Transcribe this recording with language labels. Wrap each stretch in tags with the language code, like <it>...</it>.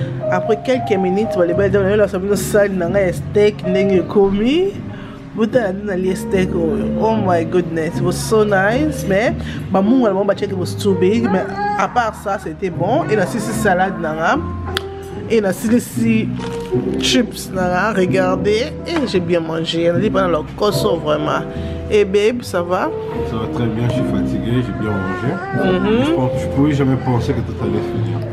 <fr>Après quelques minutes, on va aller dans la salle de salle, on a un steak, on a un commis. Steak.</fr> <en>Oh my goodness, it was so nice.</en> <fr>Mais maman,</fr> <en>it was too big.</en> <fr>Mais à part ça, c'était bon. Et la salade, et la chips, regardez. Et j'ai bien mangé. On a dit pendant le cosso vraiment. Et babe, ça va? Ça va très bien, je suis fatigué, j'ai bien mangé. Je ne pouvais jamais penser que tu allais finir.</fr>